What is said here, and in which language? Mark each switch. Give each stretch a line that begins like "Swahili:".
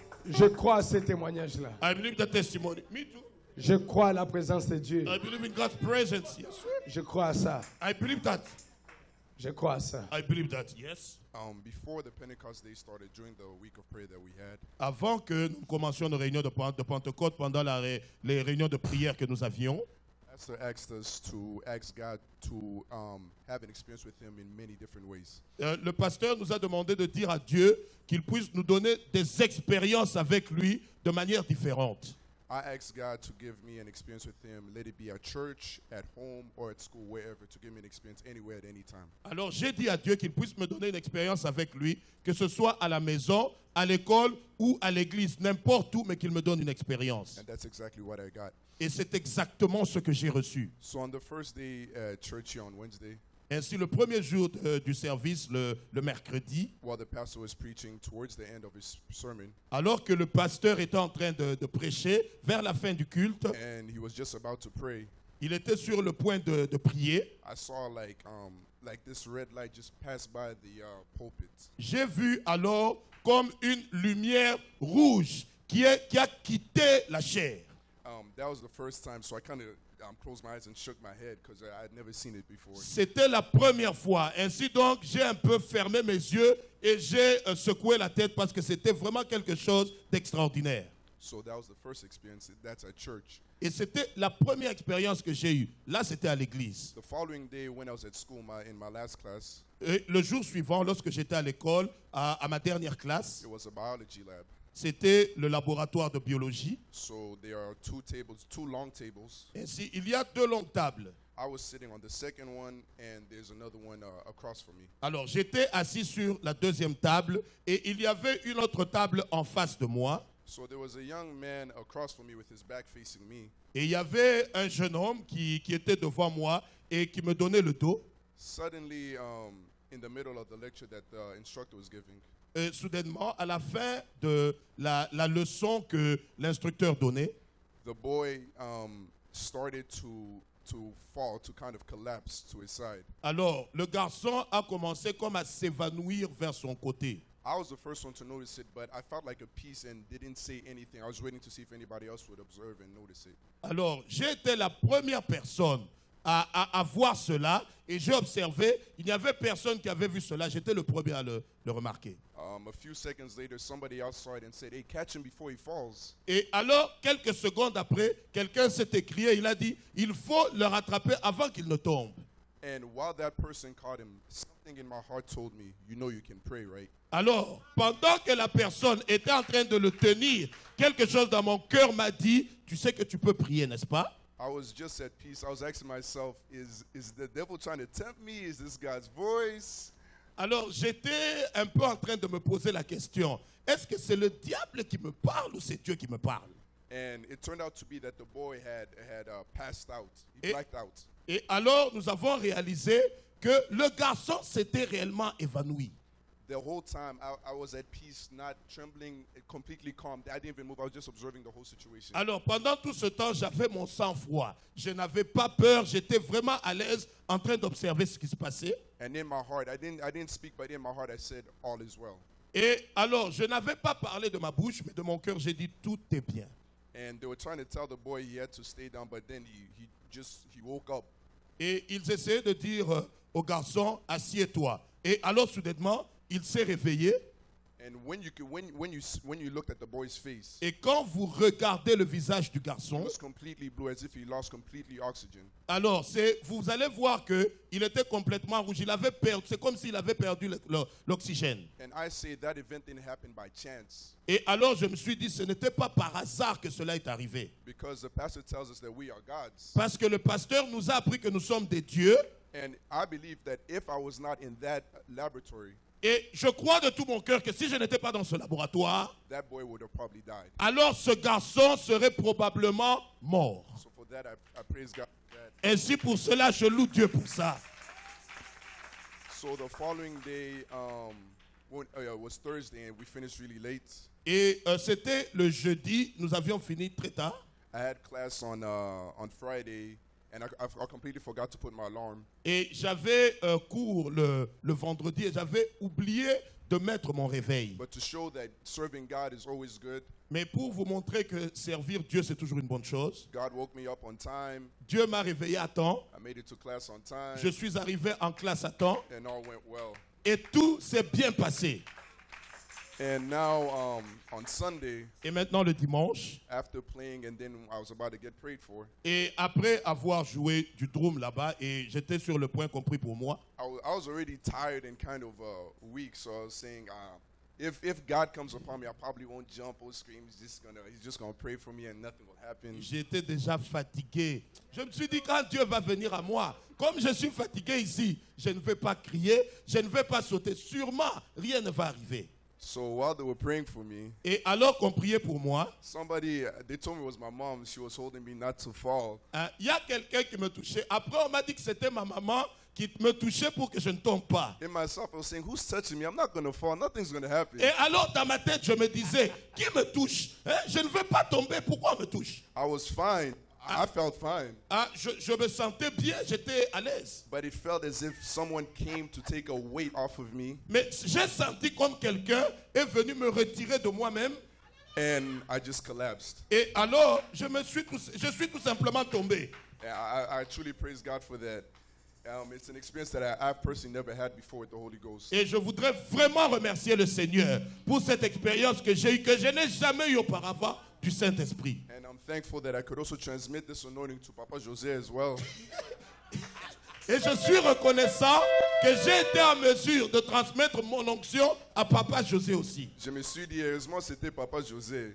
French: Je crois à ces témoignages-là.
English: I believe the testimony. Me too.
French: Je crois à la présence de Dieu.
English: I believe in God's presence. Yes.
French: Je crois à ça.
English: I believe that.
French: Je crois à ça.
English: I believe that. Yes. Before the Pentecost Day started, during the week of prayer that we had,
French: Avant que nous commencions nos réunions de Pentecôte, pendant les réunions de prière que nous avions,
English: Pastor asked us to ask God to have an experience with Him in many different ways.
French: le pasteur nous a demandé de dire à Dieu qu'il puisse nous donner des expériences avec lui de manière différente.
English: I asked God to give me an experience with Him, let it be at church, at home, or at school, wherever, to give me an experience anywhere at any time.
French: Alors j'ai dit à Dieu qu'il puisse me donner une expérience avec lui, que ce soit à la maison, à l'école ou à l'église, n'importe où, mais qu'il me donne une expérience.
English: And that's exactly what I got.
French: Et c'est exactement ce que j'ai reçu.
English: So on the first day at church here on Wednesday,
French: Ainsi, le premier jour du service, le mercredi,
English: while the pastor was preaching towards the end of his sermon,
French: alors que le pasteur était en train de prêcher, vers la fin du culte,
English: and he was just about to pray,
French: il était sur le point de prier.
English: I saw like this red light just pass by the pulpit.
French: J'ai vu alors comme une lumière rouge qui a quitté la chair.
English: That was the first time, so I kind of closed my eyes and shook my head because I had never seen it before.
French: C'était la première fois. Ainsi donc, j'ai un peu fermé mes yeux et j'ai secoué la tête parce que c'était vraiment quelque chose d'extraordinaire.
English: So that was the first experience. That's at church.
French: Et c'était la première expérience que j'ai eue. Là, c'était à l'église.
English: The following day, when I was at school, in my last class,
French: Et le jour suivant, lorsque j'étais à l'école, à ma dernière classe,
English: it was a biology lab.
French: c'était le laboratoire de biologie.
English: So there are two long tables.
French: Ainsi, il y a 2 longues tables.
English: I was sitting on the second one, and there's another one across from me.
French: Alors, j'étais assis sur la deuxième table et il y avait une autre table en face de moi.
English: So there was a young man across from me with his back facing me.
French: Et il y avait un jeune homme qui était devant moi et qui me donnait le dos.
English: Suddenly, in the middle of the lecture that the instructor was giving,
French: soudainement, à la fin de la leçon que l'instructeur donnait,
English: the boy started to fall, to kind of collapse to his side.
French: alors le garçon a commencé comme à s'évanouir vers son côté.
English: I was the first one to notice it, but I felt like a peace and didn't say anything. I was waiting to see if anybody else would observe and notice it.
French: Alors, j'ai été la première personne à voir cela et j'ai observé, il n'y avait personne qui avait vu cela, j'étais le premier à le remarquer.
English: A few seconds later, somebody else saw it and said, "Hey, catch him before he falls."
French: Et alors, quelques secondes après, quelqu'un s'est écrié, il a dit, il faut le rattraper avant qu'il ne tombe.
English: And while that person caught him, something in my heart told me, "You know you can pray, right?"
French: Alors, pendant que la personne était en train de le tenir, quelque chose dans mon cœur m'a dit, tu sais que tu peux prier, n'est-ce pas?
English: I was just at peace. I was asking myself, is the devil trying to tempt me? Is this God's voice?
French: Alors, j'étais un peu en train de me poser la question, est-ce que c'est le diable qui me parle ou c'est Dieu qui me parle?
English: And it turned out to be that the boy had passed out. He
French: Et-
English: blacked out.
French: Et alors, nous avons réalisé que le garçon s'était réellement évanoui.
English: The whole time, I was at peace, not trembling, completely calm. I didn't even move. I was just observing the whole situation.
French: Alors, pendant tout ce temps, j'avais mon sang-froid. Je n'avais pas peur, j'étais vraiment à l'aise en train d'observer ce qui se passait.
English: And in my heart, I didn't speak, but in my heart, I said, "All is well."
French: Et alors, je n'avais pas parlé de ma bouche, mais de mon cœur, j'ai dit, tout est bien.
English: And they were trying to tell the boy he had to stay down, but then he woke up.
French: Et ils essayaient de dire au garçon, assieds-toi. Et alors, soudainement, il s'est réveillé.
English: And when you looked at the boy's face,
French: Et quand vous regardez le visage du
English: it
French: garçon,
English: was completely blue, as if he lost completely oxygen.
French: alors vous allez voir qu'il était complètement rouge. Il avait perdu, c'est comme s'il avait perdu l'oxygène.
English: And I say that event didn't happen by chance,
French: Et alors je me suis dit, ce n'était pas par hasard que cela est arrivé.
English: because the pastor tells us that we are gods.
French: Parce que le pasteur nous a appris que nous sommes des dieux.
English: And I believe that if I was not in that laboratory,
French: Et je crois de tout mon cœur que si je n'étais pas dans ce laboratoire,
English: that boy would have probably died.
French: alors ce garçon serait probablement mort.
English: So for that, I praise God for that.
French: Ainsi pour cela, je loue Dieu pour ça.
English: So the following day was Thursday, and we finished really late.
French: Et c'était le jeudi, nous avions fini très tard.
English: I had class on Friday, and I completely forgot to put my alarm.
French: Et j'avais cours le vendredi et j'avais oublié de mettre mon réveil.
English: But to show that serving God is always good,
French: Mais pour vous montrer que servir Dieu, c'est toujours une bonne chose,
English: God woke me up on time.
French: Dieu m'a réveillé à temps.
English: I made it to class on time,
French: Je suis arrivé en classe à temps
English: and all went well.
French: et tout s'est bien passé.
English: And now on Sunday,
French: Et maintenant le dimanche,
English: after playing, and then I was about to get prayed for,
French: et après avoir joué du drum là-bas, et j'étais sur le point compris pour moi,
English: I was already tired and kind of weak. So I was saying, if God comes upon me, I probably won't jump or scream. He's just gonna pray for me, and nothing will happen.
French: j'étais déjà fatigué. Je me suis dit, quand Dieu va venir à moi, comme je suis fatigué ici, je ne vais pas crier, je ne vais pas sauter. Sûrement, rien ne va arriver.
English: So while they were praying for me,
French: Et alors qu'on priait pour moi,
English: somebody, they told me it was my mom. She was holding me not to fall.
French: il y a quelqu'un qui me touchait. Après, on m'a dit que c'était ma maman qui me touchait pour que je ne tombe pas.
English: In myself, I was saying, who's touching me? I'm not going to fall. Nothing's going to happen.
French: Et alors, dans ma tête, je me disais, qui me touche? Hein? Je ne veux pas tomber, pourquoi on me touche?
English: I was fine. I felt fine.
French: Je me sentais bien, j'étais à l'aise.
English: But it felt as if someone came to take a weight off of me.
French: Mais j'ai senti comme quelqu'un est venu me retirer de moi-même.
English: And I just collapsed.
French: Et alors, je suis tout simplement tombé.
English: And I truly praise God for that. It's an experience that I've personally never had before with the Holy Ghost.
French: Et je voudrais vraiment remercier le Seigneur pour cette expérience que j'ai eue, que je n'ai jamais eue auparavant du Saint-Esprit.
English: And I'm thankful that I could also transmit this anointing to Papa José as well.
French: Et je suis reconnaissant que j'ai été en mesure de transmettre mon onction à Papa José aussi. Je me suis dit, heureusement, c'était Papa José.